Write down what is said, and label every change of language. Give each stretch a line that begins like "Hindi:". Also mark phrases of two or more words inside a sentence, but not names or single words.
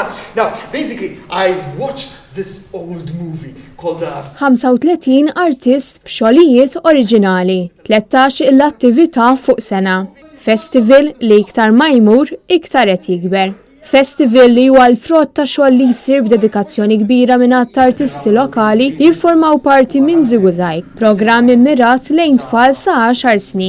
English: Now, basically, I watched this old movie called
Maltese: 35 artist b'xogħlijiet oriġinali, 13 l-attività fuq sena. Festival li iktar ma jmur iktar qed jikber. Festival li huwa l-frott ta' xogħol li jsir b'dedikazzjoni kbira minn artisti lokali li jiffurmaw parti minn ż- żigużajg, programm immirat lejn tfal sa 10 snin.